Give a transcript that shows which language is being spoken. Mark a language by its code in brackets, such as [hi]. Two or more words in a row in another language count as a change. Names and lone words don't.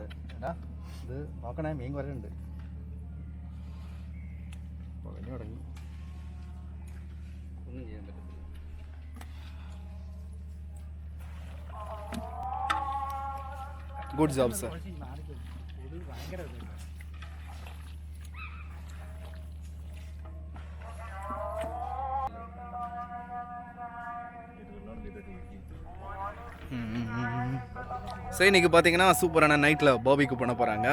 [ml] ഇത് നോക്കണേ. മീൻ വരണ്ട് തുടങ്ങി. ഒന്നും ചെയ്യാൻ പറ്റത്തില്ല. [en] Good job sir. [ta] ஸோ இன்றைக்கி பார்த்தீங்கன்னா சூப்பரான நைட்டில் பாபிக்கு பண்ண போகிறாங்க.